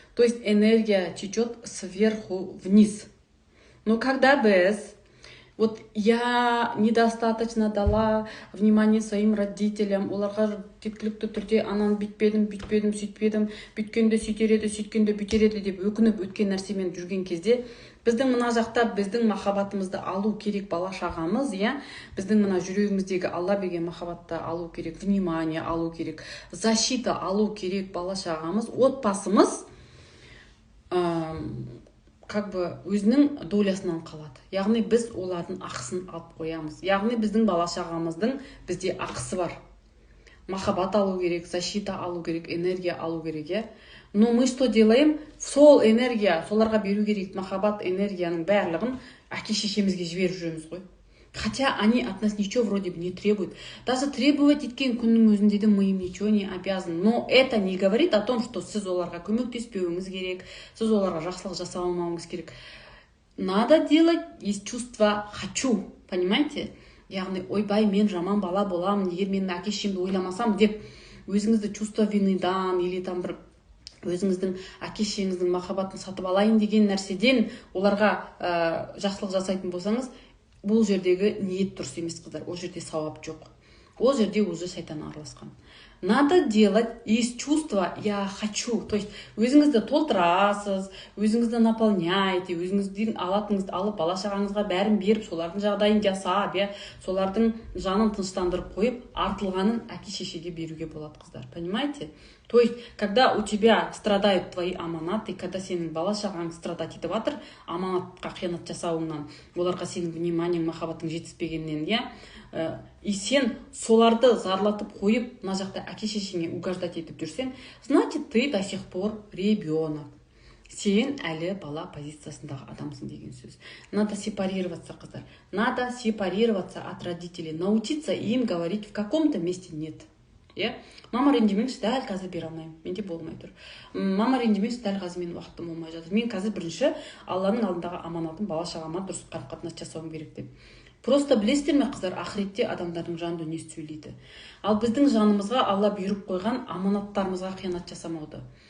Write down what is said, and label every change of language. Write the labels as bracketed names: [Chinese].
[Russian] То есть энергия течет сверху вниз. Но когда біз вот я недостаточно дала внимание своим родителям, [Kazakh] оларға жеткілікті түрде ананы бүйтпедім, бүйткенде сөйтер еді, сөйткенде бүйтер еді деп өкініп өткен нәрсемен жүрген кезде, біздің мына жақта біздің махаббатымызды алу керек бала-шағамыз, иә, біздің мына жүрегіміздегі Алла берген махаббатты алу керек, внимание алу керек, защита алу керек бала-шағамыз, отбасымыз как бы өзінің долясынан қалады. Яғни біз олардың ақысын алып қоямыз. Яғни біздің бала-шағамыздың бізде ақысы бар. Махаббат алу керек, защита алу керек, энергия алу керек, иә. [Russian] Но мы что делаем? [Kazakh] Сол энергия, соларға беру керек махаббат энергияның барлығын әке-шешемізге жіберіп жүреміз ғой. [Russian] Хотя они от нас ничего вроде бы не требуют. Даже требовать [Kazakh] еткен күннің өзінде де [Russian] мы им ничего не обязаны. Но это не говорит о том, что [Kazakh] сіз оларға көмектеспеуіңіз керек, сіз оларға жақсылық жасай алмауыңыз керек. [Russian] Надо делать из чувства «хочу», понимаете? [Kazakh] Яғни, ойбай, мен жаман бала боламын, егер мен әке-шешемді ойламасам деп, өзіңізді чувство виныдан [Russian] или там [Kazakh] бір өзіңіздің әке-шешеңіздің махаббатын сатып алайын деген нәрседен оларға жақсылық жасайтын болсаңыз, бұл жердегі ниет дұрыс емес, қыздар. Ол жерде сауап жоқ. Ол жерде уже шайтан араласқан. [Russian] Надо делать из чувства «я хочу». [Kazakh] То есть өзіңізді толтырасыз, өзіңізді наполняйте, өзіңіздің алатыныңызды алып, бала-шағаңызға бәрін беріп, солардың жағдайын жасап, солардың жанын тыныштандырып қойып, артылғанын әке-шешеге беруге болады, қыздар. [Russian] Понимаете? То есть, когда у тебя страдают твои аманаты, когда [Kazakh] сенің бала-шағаң страдать етіп жатыр, аманатқа қиянат жасауыңнан, оларға сенің вниманиең, махаббатың жетіспегеннен, иә, и сен соларды зарлатып қойып, мына жақта әке-шешеңе угождать етіп жүрсең, [Russian] значит, ты до сих пор ребенок. [Kazakh] Сен әлі бала позициясындағы адамсың деген сөз. [Russian] Надо сепарироваться, қыздар. Надо сепарироваться от родителей. Научиться им говорить в каком-то месте нет. [Kazakh] Мама ренжімеңші, дәл қазір бере алмаймын, менде болмай тұр. Мама ренжімеңші, дәл қазір менің уақытым болмай жатыр. Мен қазір бірінші Алланың алдындағы аманатын бала-шағама дұрыс қарым-қатынас жасауым керек деп. Просто білесіздер ме, қыздар, ақыретте адамдардың жан дүниесі сөйлейді. Ал біздің жанымызға Алла бұйырып қойған аманаттарымызға қиянат жасамауды.